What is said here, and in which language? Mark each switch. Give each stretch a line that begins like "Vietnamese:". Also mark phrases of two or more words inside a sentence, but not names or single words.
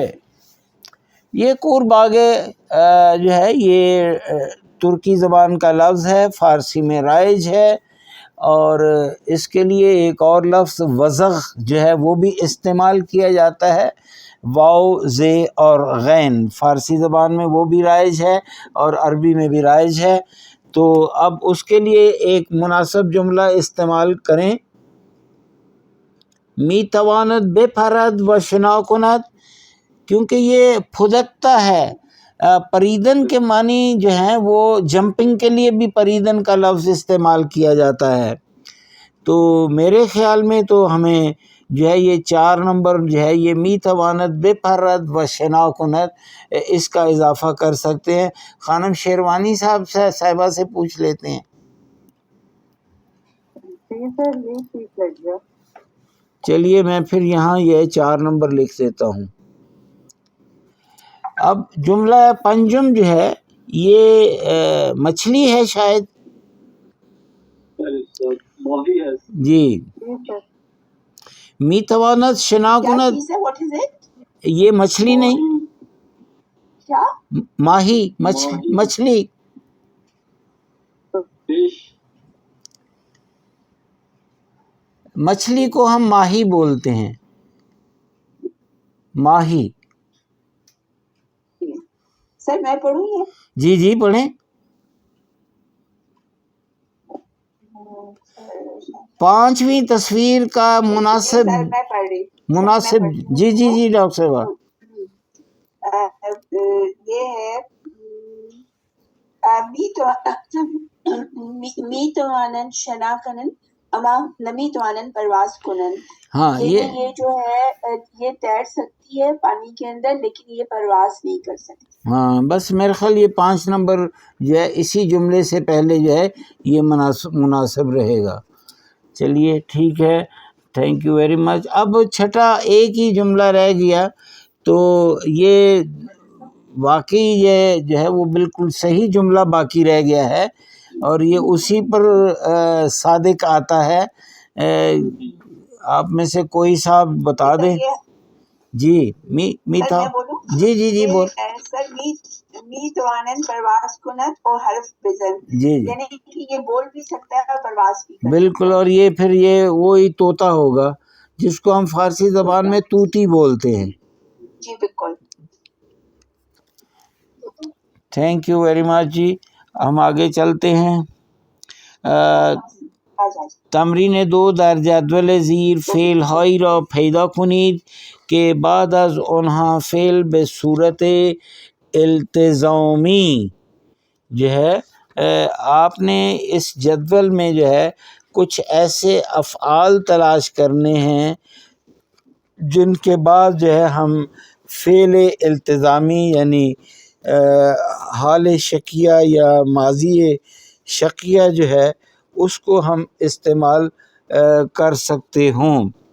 Urdu: یہ قورباغه جو ہے یہ ترکی زبان کا لفظ ہے، فارسی میں رائج ہے، اور اس کے لیے ایک اور لفظ وزغ جو ہے وہ بھی استعمال کیا جاتا ہے، واو زے اور غین، فارسی زبان میں وہ بھی رائج ہے اور عربی میں بھی رائج ہے۔ تو اب اس کے لیے ایک مناسب جملہ استعمال کریں،
Persian: می تواند بے پرد و شنا کند،
Urdu: کیونکہ یہ پھدکتا ہے۔ پریدن کے معنی جو ہیں وہ جمپنگ کے لیے بھی پریدن کا لفظ استعمال کیا جاتا ہے۔ تو میرے خیال میں تو ہمیں جو ہے یہ 4 نمبر جو ہے یہ
Persian: می تواند بے پرد و شنا کند
Urdu: اس کا اضافہ کر سکتے ہیں۔ خانم شیروانی صاحبہ سے پوچھ لیتے ہیں۔ جی سر یہ ٹھیک لگ گیا۔ چلیے میں پھر یہاں یہ 4 نمبر لکھ دیتا ہوں۔ اب جملہ پنجم جو ہے یہ مچھلی ہے شاید، ماہی ہے۔ جی جی سر
Persian: می تواند شنا
Urdu: کیا
Persian: کند،
Urdu: چیز ہے؟
English: what is it?
Urdu: یہ مچھلی نہیں، کیا؟ ماہی، ماہی۔ مچھلی، فش، مچھلی کو ہم ماہی بولتے ہیں، ماہی۔ سر میں پڑھوں یہ؟ جی جی پڑھیں۔ 5ویں تصویر کا مناسب سر میں پڑھ رہی مناسب جی جی جی ڈاکٹر صاحبہ، یہ ہے
Persian: می توانن شنا کنن اما نمی توانن پرواز کنن۔
Urdu: ہاں یہ جو ہے یہ تیر سکتی ہے پانی کے اندر لیکن یہ پرواز نہیں کر سکتی۔ ہاں بس میرے خیال یہ 5 نمبر جو ہے اسی جملے سے پہلے جو ہے یہ مناسب رہے گا۔ چلیے ٹھیک ہے،
English: thank you very much.
Urdu: اب چھٹا ایک ہی جملہ رہ گیا، تو یہ واقعی یہ جو ہے وہ بالکل صحیح جملہ باقی رہ گیا ہے، اور یہ اسی پر صادق آتا ہے۔ آپ میں سے کوئی صاحب بتا دیں۔ جی می تھا، جی جی جی بول۔
Persian: سر می توانن پرواز کنت اور حرف بزن،
Urdu: جی یعنی کہ یہ بول بھی سکتا ہے اور پرواز بھی کرتا ہے۔ بالکل، اور یہ پھر یہ وہی طوطا ہوگا جس کو ہم فارسی زبان میں طوطی بولتے ہیں۔ جی بالکل۔
English: thank you very much جی۔
Urdu: ہم آگے چلتے ہیں۔
Persian: تمرین 2 در جدول زیر فعل هایی را پیدا کنید که بعد از آنها فعل به صورت
Urdu: التزامی جو ہے آپ نے اس جدول میں جو ہے کچھ ایسے افعال تلاش کرنے ہیں جن کے بعد جو ہے ہم فعل التزامی یعنی حال شکیہ یا ماضی شکیہ جو ہے اس کو ہم استعمال کر سکتے ہوں۔